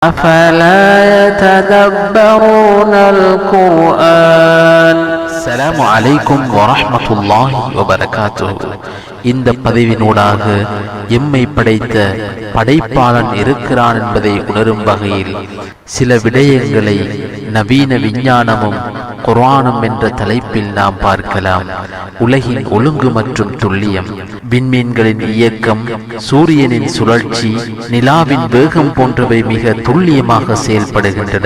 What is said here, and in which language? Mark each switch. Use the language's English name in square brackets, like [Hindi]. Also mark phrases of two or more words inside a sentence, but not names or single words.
[Arabic] أفلا يتدبرون القرآن السلام عليكم ورحمة الله وبركاته. [Tamil] இந்த பதிவினூடாக எம்மை படைத்த படைப்பாளன் இருக்கிறான் என்பதை உணரும் வகையில் சில விடயங்களை நவீன விஞ்ஞானமும் குர்ஆனும் என்ற தலைப்பில் நாம் பார்க்கலாம். உலகின் ஒழுங்கு மற்றும் துல்லியம், விண்மீன்களின் இயக்கம், சூரியனின் சுழற்சி, நிலாவின் வேகம் போன்றவை மிக துல்லியமாக செயல்படுகின்றன.